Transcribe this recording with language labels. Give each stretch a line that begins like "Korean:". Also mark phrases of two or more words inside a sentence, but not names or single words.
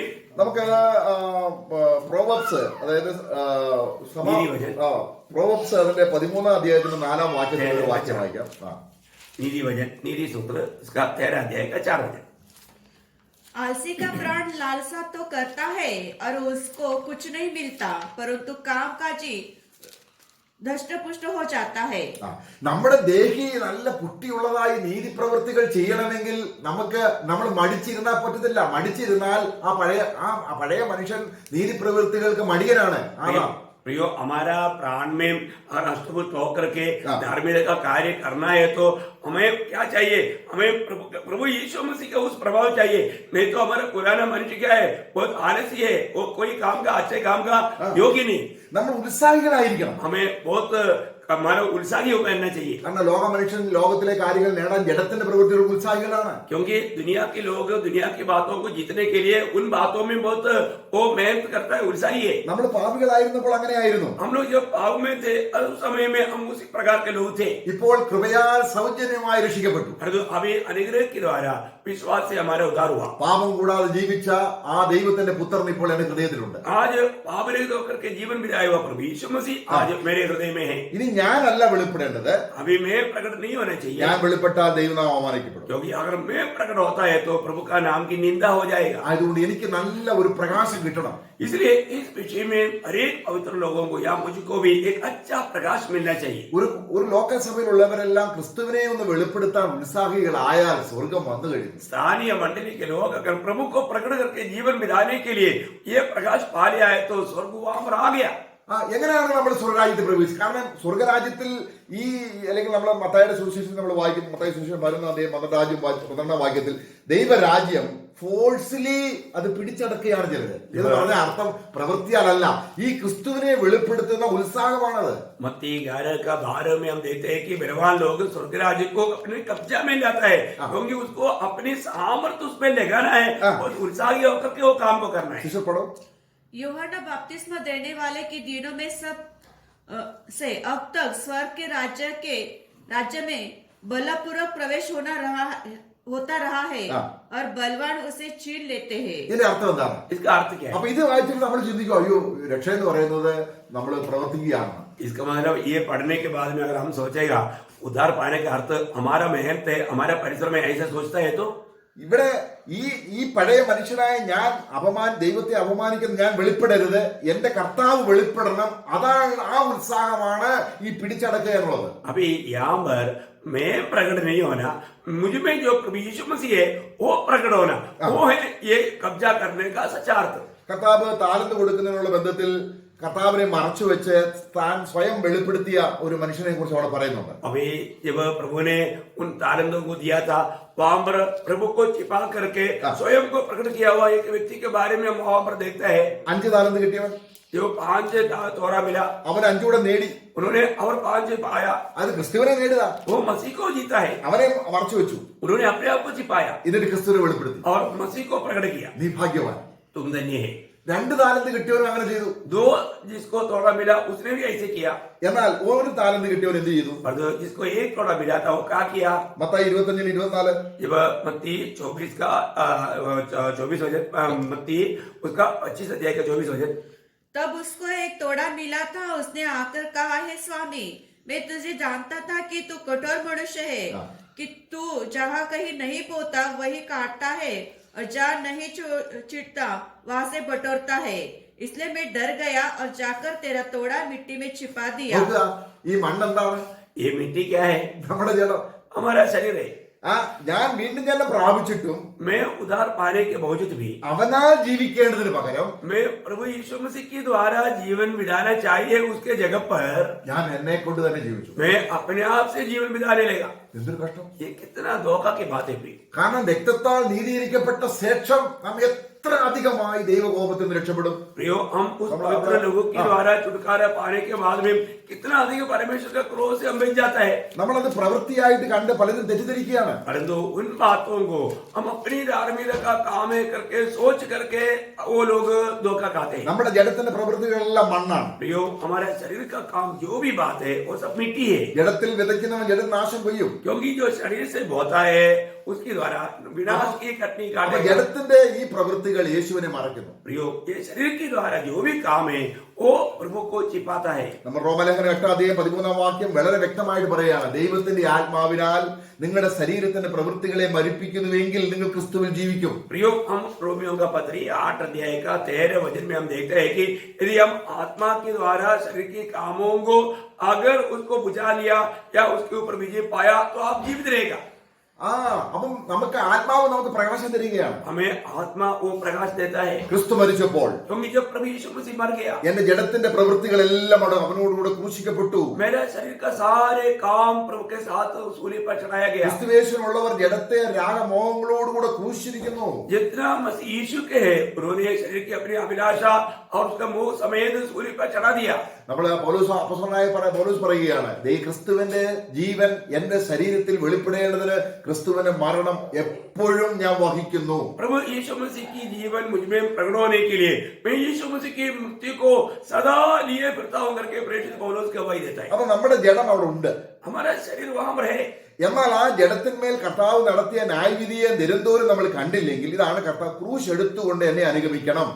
Malayalam: നമുക്ക് പ്രോവബ്സ്, അതായത് പ്രോവബ്സ് അതിന്റെ 13-ാം അധ്യായത്തിന്റെ 4-ാം വാക്യത്തിൽ ഒരു വാക്യം വായിക്കാം.
Hindi: नीति वचन, नीति सूत्र, इसका 13 अध्याय का 4 वचन। आलसी का प्राण लालसा तो करता है और उसको कुछ नहीं मिलता, परंतु काम काजी धष्टपुष्ट हो जाता है।
Malayalam: നമ്മുടെ ദേഹി നല്ല പുഷ്ടിയുള്ളതായി നീതിപ്രവൃത്തികൾ ചെയ്യണമെങ്കിൽ നമ്മൾ മടിച്ചിരുന്നാൽ പറ്റത്തില്ല. മടിച്ചിരുന്നാൽ ആ പഴയ മനുഷ്യൻ നീതിപ്രവൃത്തികൾക്ക് മടിയനാണ്.
Hindi: प्रियो, हमारा प्राण में राष्ट्रपुष्ट होकर के धार्मिकता का कार्य करना है तो हमें क्या चाहिए? हमें प्रभु यीशु मसीह का उस प्रभाव चाहिए। नहीं तो हमारा पुराना मनुष्य क्या है? बहुत आलसी है, वो कोई काम का, अच्छे काम का योग्य नहीं।
Malayalam: നമ്മൾ ഉത്സാഹികളായിരിക്കണം.
Hindi: हमें बहुत हमारा उत्साही होना चाहिए,
Malayalam: കാരണം ലോക മനുഷ്യൻ ലോകത്തിലെ കാര്യങ്ങൾ നേടാൻ ജഡത്തിന്റെ പ്രവൃത്തികൾക്ക് ഉത്സാഹികളാണ്.
Hindi: क्योंकि दुनिया के लोग दुनिया की बातों को जीतने के लिए उन बातों में बहुत वो मेहनत करता है, उत्साही है।
Malayalam: നമ്മൾ പാപികളായിരുന്നപ്പോൾ അങ്ങനെയായിരുന്നു.
Hindi: हम लोग जब पाप में थे उस समय में हम उसी प्रकार के लोग थे।
Malayalam: ഇപ്പോൾ കൃപയാൽ സൗജന്യമായി രക്ഷിക്കപ്പെട്ടു.
Hindi: अभी अनुग्रह के द्वारा विश्वास से हमारा उद्धार हुआ।
Malayalam: പാപം കൂടാതെ ജീവിച്ച ആ ദൈവത്തിന്റെ പുത്രൻ ഇപ്പോൾ എന്റെ ഹൃദയത്തിലുണ്ട്.
Hindi: आज पाप रहित होकर के जीवन बिताया हुआ प्रभु यीशु मसीह आज मेरे हृदय में है।
Malayalam: ഇനി ഞാനല്ല വെളിപ്പെടേണ്ടത്,
Hindi: अभी मैं प्रकट नहीं होना चाहिए,
Malayalam: ഞാൻ വെളിപ്പെട്ടാൽ ദൈവനാമം അവമാനിക്കപ്പെടും.
Hindi: क्योंकि अगर मैं प्रकट होता है तो प्रभु का नाम की निंदा हो जाएगा।
Malayalam: ആയതുകൊണ്ട് എനിക്ക് നല്ല ഒരു പ്രകാശം കിട്ടണം.
Hindi: इसलिए इस विषय में हरेक पवित्र लोगों को या मुझको भी एक अच्छा प्रकाश मिलना चाहिए।
Malayalam: ഒരു ലോക്കൽ സഭയിലുള്ളവരെല്ലാം ക്രിസ്തുവിനെ ഒന്ന് വെളിപ്പെടുത്താൻ ഉത്സാഹികളായാൽ സ്വർഗം വന്നു കഴിഞ്ഞു.
Hindi: स्थानीय मंडली के लोग अगर प्रभु को प्रकट करके जीवन बिताने के लिए ये प्रकाश पा लिया है तो स्वर्ग वहां पर आ गया।
Malayalam: എങ്ങനെയാണ് നമ്മൾ സ്വർഗരാജ്യത്തിൽ പ്രവേശിച്ചത്? കാരണം സ്വർഗരാജ്യത്തിൽ അല്ലെങ്കിൽ നമ്മൾ മത്തായിയുടെ സുവിശേഷം നമ്മൾ വായിക്കും. മത്തായി സുവിശേഷം 12-ാം വാക്യത്തിൽ ദൈവരാജ്യം ഫോഴ്സ്ലി അത് പിടിച്ചടക്കുകയാണ് ചിലത് എന്ന് പറഞ്ഞ അർത്ഥം പ്രവൃത്തിയാലല്ല, ഈ ക്രിസ്തുവിനെ വെളിപ്പെടുത്തുന്ന ഉത്സാഹമാണത്.
Hindi: मत्ती 11 का 12 में हम देखते हैं कि बलवान लोग स्वर्ग राज्य को अपने कब्जा में लाता है, क्योंकि उसको अपनी सामर्थ्य उसमें लगाना है और उत्साही होकर के वो काम को करना है। शिष्य पढ़ो। यूहन्ना बपतिस्मा देने वाले के दिनों में सब से अब तक स्वर्ग के राज्य में बलपूर्वक प्रवेश होता रहा है और बलवान उसे छीन लेते हैं।
Malayalam: ഇതിന്റെ അർത്ഥം എന്താണ്?
Hindi: इसका अर्थ क्या है?
Malayalam: അപ്പൊ ഇത് വായിച്ചിട്ട് നമ്മൾ ചിന്തിക്കും, അയ്യോ രക്ഷ എന്ന് പറയുന്നത് നമ്മൾ പ്രവർത്തിക്കുകയാണ്.
Hindi: इसका मतलब ये पढ़ने के बाद में अगर हम सोचेगा उद्धार पाने का अर्थ हमारा मेहनत है, हमारा परिश्रम है, ऐसा सोचता है तो
Malayalam: ഇവിടെ ഈ പഴയ മനുഷ്യനായ ഞാൻ ദൈവത്തെ അപമാനിക്കുന്ന ഞാൻ വെളിപ്പെടരുത്, എന്റെ കർത്താവ് വെളിപ്പെടണം. അതാണ് ആ ഉത്സാഹമാണ് ഈ പിടിച്ചടക്കുക എന്നുള്ളത്.
Hindi: अभी यहाँ पर मैं प्रकट नहीं होना, मुझ में जो प्रभु यीशु मसीह है वो प्रकट होना, वो है ये कब्जा करने का सच्चा अर्थ।
Malayalam: കർത്താവ് താലന്ത് കൊടുക്കുന്നതിനുള്ള ബന്ധത്തിൽ കർത്താവിനെ മറച്ചു വെച്ച് താൻ സ്വയം വെളിപ്പെടുത്തിയ ഒരു മനുഷ്യനെ കുറിച്ച് അവിടെ പറയുന്നുണ്ട്.
Hindi: अभी जब प्रभु ने उन तालंतों को दिया था वहां पर प्रभु को छिपा करके स्वयं को प्रकट किया हुआ एक व्यक्ति के बारे में हम वहां पर देखता है।
Malayalam: 5 താലന്ത് കിട്ടിയവൻ,
Hindi: जो 5 तोरा मिला,
Malayalam: അവൻ 5 കൂടെ നേടി.
Hindi: उन्होंने और 5 पाया,
Malayalam: അത് ക്രിസ്തുവിനെ നേടുക.
Hindi: वो मसीह को जीता है।
Malayalam: അവനെ മറച്ചു വെച്ചു,
Hindi: उन्होंने अपने आप को छिपाया
Malayalam: എന്നിട്ട് ക്രിസ്തുവിനെ വെളിപ്പെടുത്തി.
Hindi: और मसीह को प्रकट किया।
Malayalam: നീ ഭാഗ്യവാൻ.
Hindi: तुम धन्य है।
Malayalam: 2 താലന്ത് കിട്ടിയവൻ അങ്ങനെ ചെയ്തു.
Hindi: 2 जिसको तोड़ा मिला उसने भी ऐसे किया।
Malayalam: എന്നാൽ 1 താലന്ത് കിട്ടിയവൻ എന്ത് ചെയ്തു?
Hindi: और जिसको 1 तोड़ा मिला था वो क्या किया?
Malayalam: മത്തായി 25-24
Hindi: जब मत्ती 24 का 24 वचन, मत्ती उसका 25 अध्याय का 24 वचन। तब उसको एक तोड़ा मिला था, उसने आकर कहा, हे स्वामी, मैं तुझे जानता था कि तू कठोर मनुष्य है, कि तू जहाँ कहीं नहीं बोता वही काटता है और जहाँ नहीं छिड़ता वहां से बटोरता है, इसलिए मैं डर गया और जाकर तेरा तोड़ा मिट्टी में छिपा दिया।
Malayalam: ഈ മണ്ണെന്താണ്?
Hindi: ये मिट्टी क्या है?
Malayalam: നമ്മുടെ ജഡം.
Hindi: हमारा शरीर है।
Malayalam: ഞാൻ വീണ്ടും ജന്മം പ്രാപിച്ചിട്ടും
Hindi: मैं उधार पाने के बावजूद भी
Malayalam: അവനാൽ ജീവിക്കേണ്ടതിന് പകരം
Hindi: मैं प्रभु यीशु मसीह के द्वारा जीवन बिताना चाहिए, उसके जगह पर
Malayalam: ഞാൻ എന്നെ കൊണ്ട് തന്നെ ജീവിച്ചു.
Hindi: मैं अपने आप से जीवन बिताने लगा.
Malayalam: എന്തൊരു കഷ്ടം.
Hindi: ये कितना धोखा की बात है प्रिय.
Malayalam: കാരണം രക്തത്താൽ നീതീകരിക്കപ്പെട്ട ശേഷം നാം എത്ര അധികമായി ദൈവകോപത്തിൽ നിന്ന് രക്ഷപ്പെടും.
Hindi: प्रियो, हम उस पवित्र लोगों के द्वारा छुटकारा पाने के बाद में कितना अधिक परमेश्वर का क्रोध से हम बच जाता है.
Malayalam: നമ്മളത് പ്രവൃത്തിയായിട്ട് കണ്ട് പലരും തെറ്റിദ്ധരിക്കുകയാണ്.
Hindi: परंतु उन बातों को हम अपनी धार्मिकता का काम है करके सोच करके वो लोग धोखा खाते हैं.
Malayalam: നമ്മുടെ ജഡത്തിന്റെ പ്രവൃത്തികളെല്ലാം മണ്ണാണ്.
Hindi: प्रियो, हमारे शरीर का काम जो भी बात है वो सब मिट्टी है.
Malayalam: ജഡത്തിൽ വിതയ്ക്കുന്നവൻ ജഡം നാശം കൊയ്യും.
Hindi: क्योंकि जो शरीर से बोता है उसके द्वारा विनाश की कटनी
Malayalam: അപ്പൊ
Hindi: काटेगा.
Malayalam: ജഡത്തിന്റെ ഈ പ്രവൃത്തികൾ യേശുവിനെ മറക്കുന്നു.
Hindi: प्रियो, ये शरीर के द्वारा जो भी काम है वो प्रभु को छिपाता है.
Malayalam: നമ്മൾ റോമലേഖനം 8:13 വളരെ വ്യക്തമായിട്ട് പറയുകയാണ്, ദൈവത്തിന്റെ ആത്മാവിനാൽ നിങ്ങളുടെ ശരീരത്തിന്റെ പ്രവൃത്തികളെ മരിപ്പിക്കുന്നുവെങ്കിൽ നിങ്ങൾ ക്രിസ്തുവിൽ ജീവിക്കും.
Hindi: प्रियो, हम रोमियो का पत्री 8 अध्याय का 13 वचन में हम देखते हैं कि यदि हम आत्मा के द्वारा शरीर के कामों को अगर उसको बुझा लिया या उसके ऊपर विजय पाया तो आप जीवित रहेगा.
Malayalam: അപ്പം നമുക്ക് ആത്മാവ് നമുക്ക് പ്രകാശം തരികയാണ്.
Hindi: हमें आत्मा वो प्रकाश देता है.
Malayalam: ക്രിസ്തു മരിച്ചപ്പോൾ
Hindi: क्योंकि जब प्रभु यीशु मसीह मर गया,
Malayalam: എന്റെ ജഡത്തിന്റെ പ്രവൃത്തികളെല്ലാം അവനോടുകൂടെ ക്രൂശിക്കപ്പെട്ടു.
Hindi: मेरा शरीर का सारे काम प्रभु के साथ सूली पर चढ़ाया गया.
Malayalam: ക്രിസ്തുവേശുവിനുള്ളവർ ജഡത്തെ രാഗമോഹങ്ങളോടുകൂടെ ക്രൂശിച്ചിരിക്കുന്നു.
Hindi: जितना मसीह यीशु के है उन्होंने शरीर की अपनी अभिलाषा और उसका मोह समेत सूली पर चढ़ा दिया.
Malayalam: നമ്മള് പൗലോസ് പറയുകയാണ്, ക്രിസ്തുവിന്റെ ജീവൻ എന്റെ ശരീരത്തിൽ വെളിപ്പെടേണ്ടതിന് ക്രിസ്തുവിന്റെ മരണം എപ്പോഴും ഞാൻ വഹിക്കുന്നു.
Hindi: प्रभु यीशु मसीह की जीवन मुझ में प्रकट होने के लिए मैं यीशु मसीह की मुक्ति को सदा लिए फिरता हूं करके प्रेषित पौलुस गवाही देता है.
Malayalam: അപ്പൊ നമ്മുടെ ജഡം അവിടെ ഉണ്ട്.
Hindi: हमारा शरीर वहां पर है.
Malayalam: എന്നാൽ ആ ജഡത്തിന്മേൽ കർത്താവ് നടത്തിയ ന്യായവിധിയെ നിരന്തരം നമ്മൾ കണ്ടില്ലെങ്കിൽ ഇതാണ് കർത്താവ് ക്രൂശ് എടുത്തുകൊണ്ട് എന്നെ അനുഗമിക്കണം.